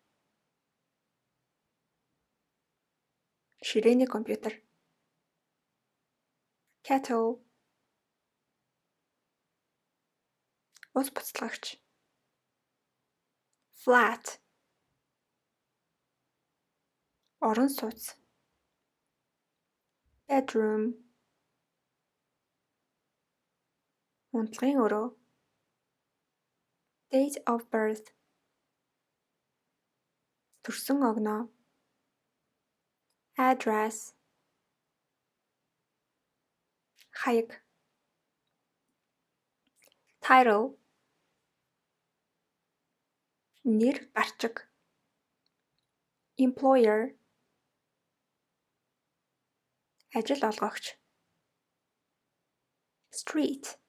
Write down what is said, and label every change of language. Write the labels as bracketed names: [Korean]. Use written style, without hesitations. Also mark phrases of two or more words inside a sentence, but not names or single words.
[Mongolian] ширээний компьютер, kettle, ус буцалгагч, flat, орон сууц, bedroom, унтлагын өрөө, [English] date of birth, [Mongolian] төрсөн огноо, address, хаяг, title, нэр гарчиг, employer, ажил олгогч, street,